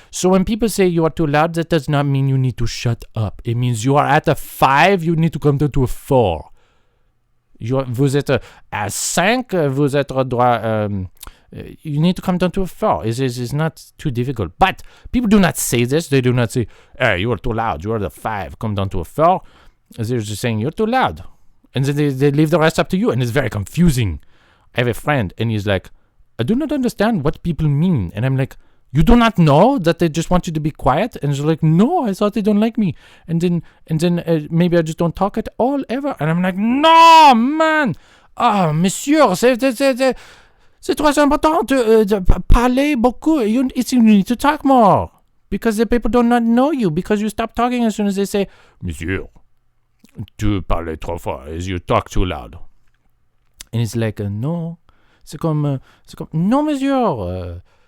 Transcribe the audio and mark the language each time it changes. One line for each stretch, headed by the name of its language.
English: So when people say you are too loud, that does not mean you need to shut up. It means you are at a 5, you need to come down to a 4.
French: Vous êtes à 5, vous êtes droit.
English: You need to come down to a 4. It's not too difficult. But people do not say this. They do not say, hey, you are too loud. You are the 5. Come down to a 4. They're just saying, you're too loud. And then they leave the rest up to you. And it's very confusing. I have a friend, and he's like, I do not understand what people mean. And I'm like, you do not know that they just want you to be quiet? And he's like, no, I thought they don't like me. And then maybe I just don't talk at all ever. And I'm like, no, man.
French: Monsieur, c'est très important de parler beaucoup.
English: You need to talk more. Because the people do not know you. Because you stop talking as soon as they say,
French: Monsieur, tu parles trop fort.
English: You talk too loud. And it's like, no.
French: C'est comme, non, monsieur.